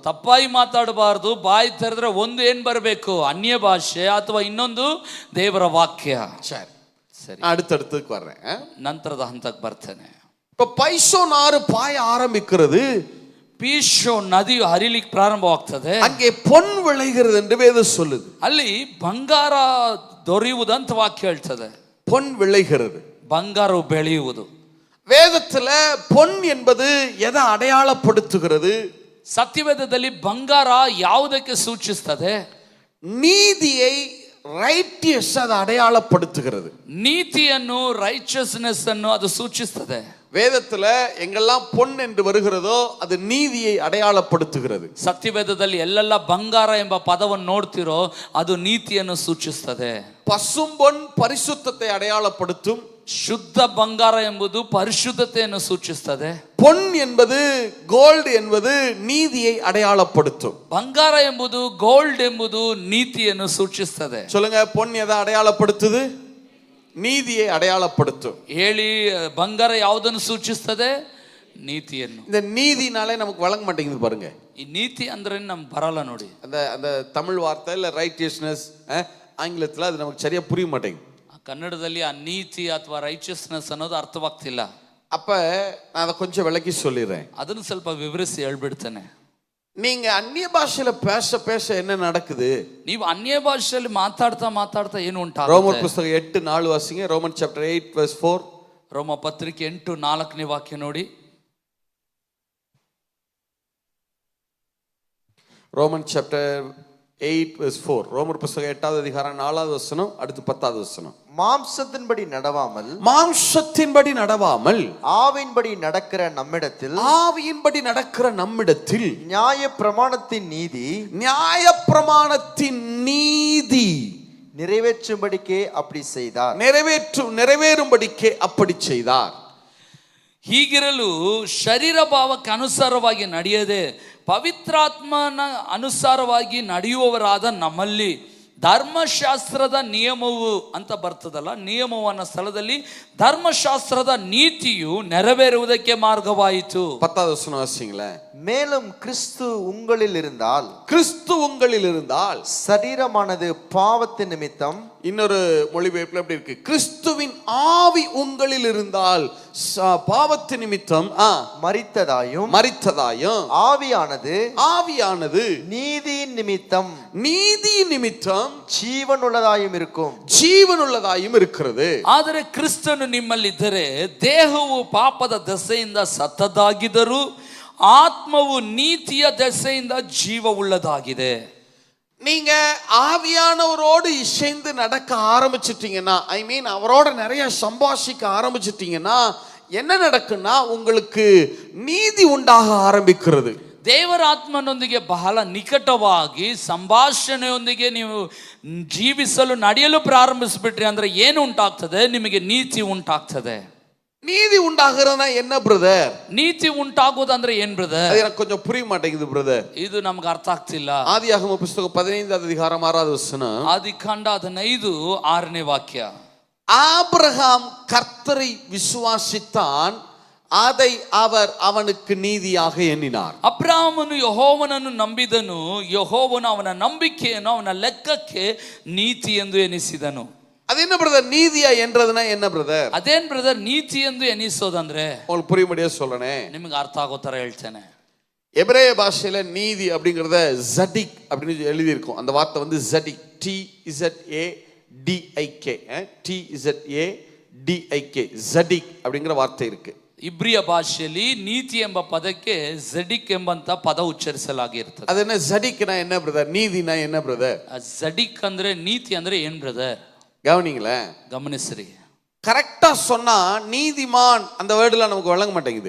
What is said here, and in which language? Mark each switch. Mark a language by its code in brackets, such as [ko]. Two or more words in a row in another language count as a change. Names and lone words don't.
[kn] ತಪ್ಪಾಗಿ ಮಾತಾಡಬಾರದು. ಬಾಯಿ ತೆರೆದ್ರೆ ಒಂದು ಏನ್ ಬರಬೇಕು? ಅನ್ಯ ಭಾಷೆ ಅಥವಾ ಇನ್ನೊಂದು ದೇವರ ವಾಕ್ಯ. [ta] சரி [kn] ಸರಿ, [ta] அடுத்தடுத்துக்கு வர்றேன். [kn] ನಂತರದ ಹಂತಕ್ಕೆ ಬರ್ತೇನೆ. [ta] இப்ப பைசோன் ஆறு பாய ஆரம்பிக்கிறது, [kn] ಪೀಶೋ ನದಿಯು ಹರಿಲಿಕ್ಕೆ ಪ್ರಾರಂಭವಾಗ್ತದೆ. [ta] அங்கே பொன் விளைகிறது என்று வேதம் சொல்லுது. [kn] ಅಲ್ಲಿ ಬಂಗಾರ ದೊರೆಯುವುದಂತ ವಾಕ್ಯ ಹೇಳ್ತದೆ. [ta] பொன் விளைகிறது, [kn] ಬಂಗಾರವು ಬೆಳೆಯುವುದು. [ta] வேதத்துல பொன் என்பது எதை அடையாளப்படுத்துகிறது? [kn] ಸತ್ಯವೇದದಲ್ಲಿ ಬಂಗಾರ ಯಾವುದಕ್ಕೆ ಸೂಚಿಸ್ತದೆ? [ta] நீதியை, ரைட்டியஸ், அதை அடையாளப்படுத்துகிறது. [kn] ನೀತಿಯನ್ನು, ರೈಚಸ್ನೆಸ್ ಅನ್ನು ಅದು ಸೂಚಿಸ್ತದೆ. [ta] வேதத்துல எங்கெல்லாம் பொன் என்று வருகிறதோ அது நீதியை அடையாளப்படுத்துகிறது. [kn] ಸತ್ಯವೇದದಲ್ಲಿ ಎಲ್ಲೆಲ್ಲ ಬಂಗಾರ ಎಂಬ ಪದವನ್ನು ನೋಡ್ತಿರೋ ಅದು ನೀತಿಯನ್ನು ಸೂಚಿಸುತ್ತದೆ. [ta] பசும்பொன் பரிசுத்தத்தை அடையாளப்படுத்தும். [kn] ಶುದ್ಧ ಬಂಗಾರ ಎಂಬುದು ಪರಿಶುದ್ಧತೆಯನ್ನು ಸೂಚಿಸುತ್ತದೆ. [ta] பொன் என்பது கோல்டு என்பது நீதியை அடையாளப்படுத்தும். [kn] ಬಂಗಾರ ಎಂಬುದು ಗೋಲ್ಡ್ ಎಂಬುದು ನೀತಿಯನ್ನು ಸೂಚಿಸುತ್ತದೆ. [ta] சொல்லுங்க, பொன் எதை அடையாளப்படுத்துது? நீதியை அடையாளப்படுத்தும். [kn] ಹೇಳಿ, ಬಂಗಾರ ಯಾವುದನ್ನು ಸೂಚಿಸುತ್ತದೆ? ನೀತಿಯನ್ನು. [ta] இந்த நீதினாலே நமக்கு வழங்க மாட்டேங்குது பாருங்க. [kn] ಈ ನೀತಿ ಅಂದ್ರೆ ನಮ್ಗೆ ಬರಲ್ಲ ನೋಡಿ. [ta] அந்த அந்த தமிழ் வார்த்தை இல்ல ரைட்டியஸ்னஸ், ஆங்கிலத்துல அது நமக்கு சரியா புரிய மாட்டேங்குது. [kn] ಕನ್ನಡದಲ್ಲಿ ಆ ನೀತಿ ಅಥವಾ ರೈಚಿಯಸ್ನೆಸ್ ಅನ್ನೋದು ಅರ್ಥವಾಗ್ತಿಲ್ಲ. [ta] அப்ப நான் அதை கொஞ்சம் விளக்கி சொல்லிடுறேன். [kn] ಅದನ್ನು ಸ್ವಲ್ಪ ವಿವರಿಸಿ ಹೇಳ್ಬಿಡ್ತೇನೆ. [ta] நீங்க அந்நிய பாஷையில பேச பேச என்ன நடக்குது? [kn] ನೀವು ಅನ್ಯ ಭಾಷೆಯಲ್ಲಿ ಮಾತಾಡ್ತಾ ಏನು ಉಂಟಾಗುತ್ತೆ? [ta] ரோமர் புத்தகம் 8:4 வாசிங்க. [en] Roman chapter [ta] 8:4. [kn] ರೋಮ ಪತ್ರಿಕೆ 8:4ನೇ ವಾಕ್ಯ ನೋಡಿ. [en] Roman chapter 8:4. [ta] ரோமர் புத்தகம் 8வது அதிகாரம் 4வது வசனம், அடுத்து 10வது வசனம். மாம்சத்தின்படி நடவாமல், மாம்சத்தின்படி நடவாமல், ஆவியின்படி நடக்கிற நம்மிடத்தில், ஆவியின்படி நடக்கிற நம்மிடத்தில் நியாய பிரமாணத்தின் நீதி, நியாய பிரமாணத்தின் நீதி நிறைவேற்றும்படிக்கே அப்படி செய்தார். நிறைவேறும்படிக்கே அப்படி செய்தார். [kn] ಹೀಗಿರಲು ಶರೀರ ಭಾವಕ್ಕೆ ಅನುಸಾರವಾಗಿ ನಡೆಯದೆ ಪವಿತ್ರಾತ್ಮನ ಅನುಸಾರವಾಗಿ ನಡೆಯುವವರಾದ ನಮ್ಮಲ್ಲಿ ಧರ್ಮಶಾಸ್ತ್ರದ ನಿಯಮವು ಅಂತ ಬರ್ತದಲ್ಲ, ನಿಯಮವನ್ನ ಸ್ಥಳದಲ್ಲಿ ಧರ್ಮಶಾಸ್ತ್ರದ ನೀತಿಯು ನೆರವೇರುವುದಕ್ಕೆ ಮಾರ್ಗವಾಯಿತು. [ta] 10வது வசனம் வாசிங்களே. மேலும் கிறிஸ்து உங்களில் இருந்தால், கிறிஸ்து உங்களில் இருந்தால், சரீரமானது பாவத்தின் நிமித்தம், இன்னொரு மொழிபெயர்ப்புல எப்படி இருக்கு? கிறிஸ்துவின் ஆவி உங்களில் இருந்தால் பாவத்தின் நிமித்தம் மரித்ததாயும், ஆவியானது நீதியின் நிமித்தம் ಜೀವನುಳ್ಳದಾயும் இருக்கிறது. [kn] ಆದರೆ ಕ್ರಿಸ್ತನು ನಿಮ್ಮಲ್ಲಿದ್ದರೆ ದೇಹವು ಪಾಪದ ದೆಸೆಯಿಂದ ಸತ್ತದಾಗಿದ್ದರೂ ಆತ್ಮವು ನೀತಿಯ ದೆಸೆಯಿಂದ ಜೀವವುಳ್ಳದಾಗಿದೆ. [ta] நீங்க ஆவியானவரோடு இசைந்து நடக்க ஆரம்பிச்சிட்டீங்கன்னா, [en] I mean [ta] அவரோட நிறைய சம்பாஷிக்க ஆரம்பிச்சிட்டீங்கன்னா என்ன நடக்குன்னா உங்களுக்கு நீதி உண்டாக ஆரம்பிக்கிறது. [kn] ದೇವರ ಆತ್ಮನೊಂದಿಗೆ ಬಹಳ ನಿಕಟವಾಗಿ ಸಂಭಾಷಣೆಯೊಂದಿಗೆ ನೀವು ಜೀವಿಸಲು ನಡೆಯಲು ಪ್ರಾರಂಭಿಸಿಬಿಟ್ರಿ ಅಂದ್ರೆ ಏನು ಉಂಟಾಗ್ತದೆ? ನಿಮಗೆ ನೀತಿ ಉಂಟಾಗ್ತದೆ. [ta] நீதி உண்டாகிறதுனா என்ன பிரதர்? [kn] ನೀತಿ ಉಂಟಾಗೋದಂದ್ರೆ ಏನ್ ಬ್ರದರ್? [ta] அது எனக்கு கொஞ்சம் புரிய மாட்டேங்குது பிரதர். [kn] ಇದು ನಮಗೆ ಅರ್ಥ ಆಗ್ತಿಲ್ಲ. [ta] ஆதியாகம புத்தகம் 15வது அதிகாரம் 6வது வசனம். [kn] ಆದಿಕಾಂಡ 15:6ನೇ ವಾಕ್ಯ. [ta] ஆபிரகாம் கர்த்தரை விசுவாசித்தான், அதை அவர் அவனுக்கு நீதியாக எண்ணினார். [kn] ಅಬ್ರಾಮನು ಯೆಹೋವನನ್ನು ನಂಬಿದನು, ಯೆಹೋವನು ಅವನ ನಂಬಿಕೆಯನ್ನು ಅವನ ಲೆಕ್ಕಕ್ಕೆ ನೀತಿ ಎಂದು ಎನಿಸಿದನು. [ta] அது என்ன பிரதர்? நீதியா என்றதுனா என்ன பிரதர்? [kn] ಅದೇನ್ ಬ್ರದರ್ ನೀತಿ ಎಂದು ಎನಿಸೋದಂದ್ರೆ? [ta] உங்களுக்கு புரியும்படியா சொல்றேனே, [kn] ನಿಮಗೆ ಅರ್ಥ ಆಗೋ ತರ ಹೇಳ್ತೇನೆ. [ta] எபிரேய பாஷையில நீதி அப்படிங்கறத ஜடிக் அப்படின்னு எழுதி இருக்கும். அந்த வார்த்தை வந்து ஜடிக், TZADIK, TZADIK, ஜடிக் அப்படிங்கிற வார்த்தை இருக்கு. [kn] ಇಬ್ರಿಯ ಭಾಷೆಯಲ್ಲಿ ನೀತಿ ಎಂಬ ಪದಕ್ಕೆ ಜಡಿಕ್ ಎಂಬಂತ ಪದ ಉಚ್ಚರಿಸಲಾಗಿರ್ತದೆ. [ta] ಅದು என்ன ஜடிக்னா என்ன பிரதர்? நீதினா என்ன பிரதர்? [kn] ಜಡಿಕ್ ಅಂದ್ರೆ ನೀತಿ ಅಂದ್ರೆ ಏನ್ ಬ್ರದರ್? [ta] கவனிங்களே, [kn] ಗಮನಿಸ್ರಿ. [ta] கரெக்டா சொன்னா நீதிமான் அந்த வேர்டுல நமக்கு வழங்க மாட்டேங்குது.